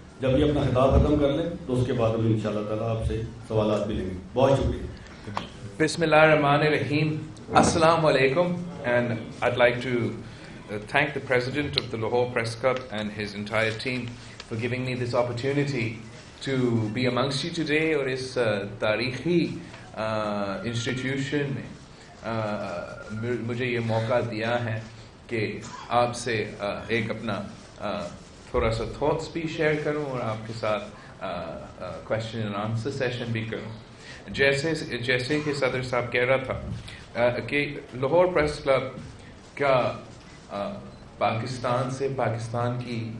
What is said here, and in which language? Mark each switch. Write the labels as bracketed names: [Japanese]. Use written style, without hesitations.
[Urdu] جب یہ اپنا خطاب ختم کر لیں تو اس کے بعد ہم انشاءاللہ تعالیٰ آپ سے سوالات بھی لیں گے. بہت شکریہ. [Arabic] بسم اللہ الرحمن الرحیم. [English] Assalamu alaikum, and I'd like to thank the President of the Lahore Press Club and his entire team for giving me this opportunity to be amongst you today [Urdu] اور اس تاریخی انسٹیٹیوشن میں مجھے یہ موقع دیا ہے کہ آپ سے ایک اپنا تھوڑا سا تھاٹس بھی شیئر کروں اور آپ کے ساتھ کویشچن اینڈ آنسر سیشن بھی کروں. جیسے کہ صدر صاحب کہہ رہا تھا کہ لاہور پریس کلب کا پاکستان سے، پاکستان کی